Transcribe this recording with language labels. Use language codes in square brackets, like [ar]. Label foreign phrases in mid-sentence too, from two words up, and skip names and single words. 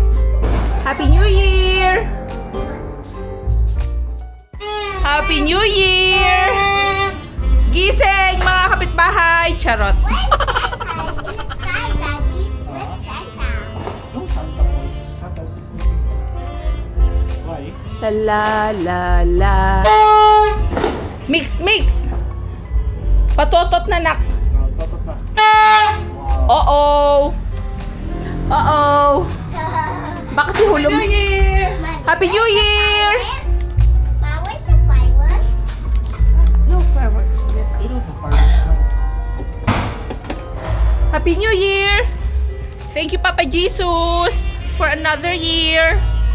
[en] Happy New Year! Happy New Year! [tl] Gising, mga kapitbahay! Charot! [en] Sky, Daddy. Where's Santa? [tl] Yung Santa po. [en] Santa's... Why? La la la la. Mix, mix! [tl] Patotot na nak. Totot na. Oo. Oo. Baka si Hulong. [en] Happy New Year! Happy New Year! Ma, where's the fireworks? No fireworks. You know the fireworks now. Happy New Year! Thank you, Papa Jesus, for another year.